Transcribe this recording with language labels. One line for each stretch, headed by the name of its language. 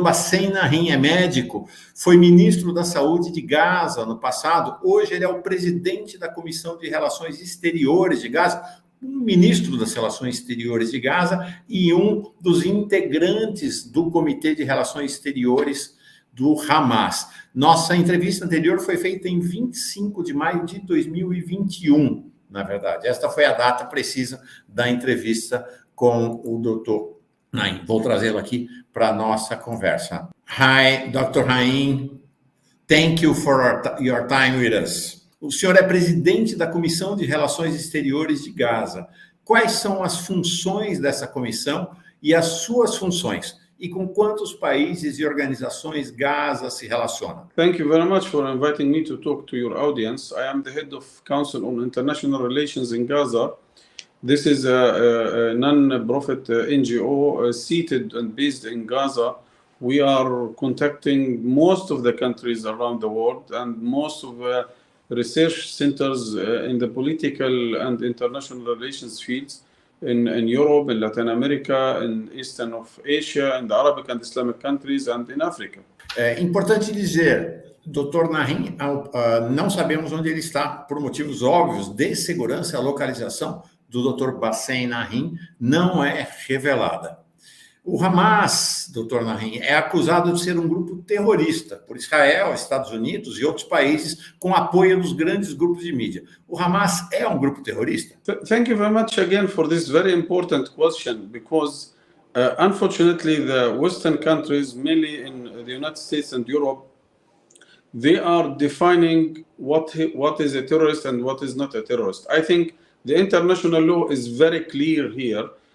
Portuguese: Bassem Naim é médico, foi ministro da Saúde de Gaza no passado, hoje ele é o presidente da Comissão de Relações Exteriores de Gaza, um ministro das Relações Exteriores de Gaza e um dos integrantes do Comitê de Relações Exteriores do Hamas. Nossa entrevista anterior foi feita em 25 de maio de 2021, na verdade. Esta foi a data precisa da entrevista com o Dr. Naim. Vou trazê-lo aqui para a nossa conversa.
English: Hi, Dr. Naim. Thank you for your time with us.
Portuguese: O senhor é presidente da Comissão de Relações Exteriores de Gaza. Quais são as funções dessa comissão e as suas funções? E com quantos países e organizações Gaza se relaciona?
English: Thank you very much for inviting me to talk to your audience. I am the head of Council on International Relations in Gaza. This is a non-profit NGO seated and based in Gaza. We are contacting most of the countries around the world and most of research centers in the political and international relations fields in Europe, in Latin America, in Eastern of Asia, in the Arabic and Islamic countries, and in Africa.
Portuguese: É importante dizer, Dr. Naim, não sabemos onde ele está, por motivos óbvios de segurança. A localização do Dr. Bassem Naim não é revelada. O Hamas, Dr. Naim, é acusado de ser um grupo terrorista por Israel, Estados Unidos e outros países, com apoio dos grandes grupos de mídia. O Hamas é um grupo terrorista?
English: Thank you very much again for this very important question, because unfortunately the Western countries, mainly in the United States and Europe, they are defining what is a terrorist and what is not a terrorist. I think the international law is very clear here.